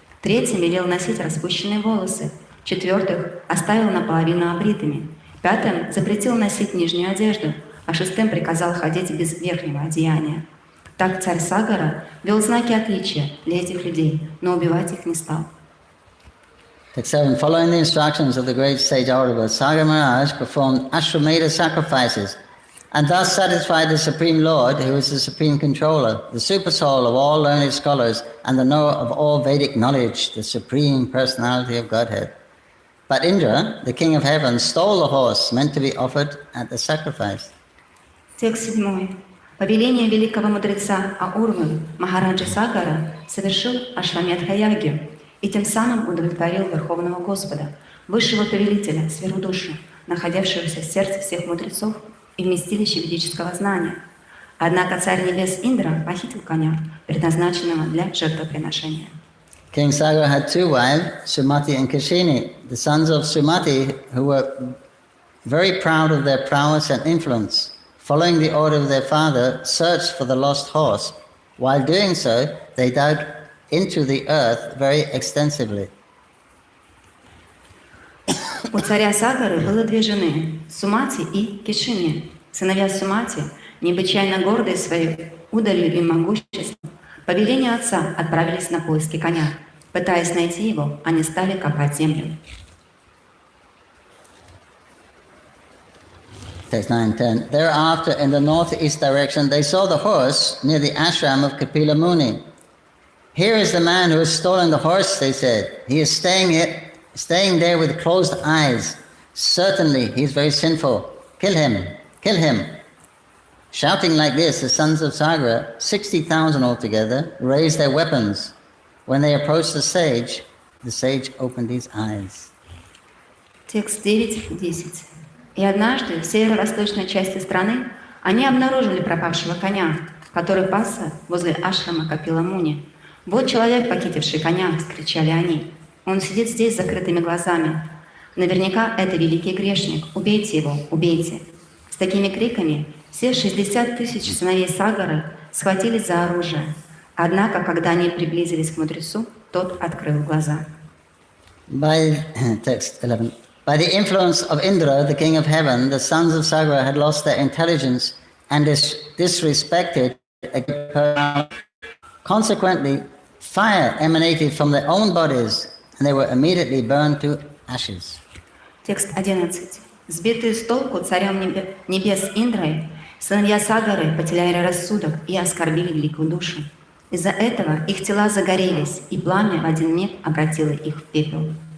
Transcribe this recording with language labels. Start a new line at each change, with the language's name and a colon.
Russian: Третьим велел носить распущенные волосы. Четвертых оставил наполовину обритыми. Пятым запретил носить нижнюю одежду, а шестым приказал ходить без верхнего одеяния. Так царь Сагара вел знаки отличия для этих людей, но убивать их не стал.
English: Text 7. Following the instructions of the great sage Aurava, Sagara Maharaj performed Ashwamedha sacrifices and thus satisfied the Supreme Lord, who is the Supreme Controller, the Super Soul of all learned scholars, and the knower of all Vedic knowledge, the Supreme Personality of Godhead. But Indra, the King of Heaven, stole the horse meant to be offered at the sacrifice.
Russian: Текст 7. По велению великого мудреца Аурвы, Махараджа Сагара совершил Ашвамедха-ягью и тем самым удовлетворил Верховного Господа, высшего повелителя, сферу душу, находившегося в сердце всех мудрецов и вместилище ведического знания. Однако царь небес Индра похитил коня, предназначенного для жертвоприношения.
English: King Sagara had two wives, Sumati and Kashini. The sons of Sumati, who were very proud of their prowess and influence, following the order of their father, searched for the lost horse. While doing so, they dug into the earth very extensively.
Russian: У царя Сагары было две жены, Сумати и Кешини. Сыновья Сумати, необычайно гордые своей удалью и могуществом, По велению отца отправились на поиски коня. Пытаясь найти его, они стали копать землю.
English: Text 9:10. Thereafter, in the northeast direction, they saw the horse near the ashram of Kapila Muni. Here is the man who has stolen the horse, they said. He is staying there with closed eyes. Certainly, he is very sinful. Kill him, kill him. Shouting like this, the sons of Sagara, 60,000 altogether, raised their weapons. When they approached the sage opened his eyes.
Russian: Текст 9:10. И однажды в северо-восточной части страны они обнаружили пропавшего коня, который пасся возле ашрама Капила Муни. «Вот человек, похитивший коня!» — вскричали они. «Он сидит здесь с закрытыми глазами. Наверняка это великий грешник. Убейте его, убейте!» С такими криками все 60 тысяч сыновей Сагары схватились за оружие. Однако, когда они приблизились к мудрецу, тот открыл глаза.
English: Text 11. By the influence of Indra, the king of heaven, the sons of Sagara had lost their intelligence and disrespected a great personality. Consequently, fire emanated from their own bodies, and they were immediately burned to ashes.
Russian: Текст 11. Сбитые с толку царем небес Индрой, сыновья Сагары потеряли рассудок и оскорбили великую душу. Из-за этого их тела загорелись, и пламя в один миг обратило их в пепел.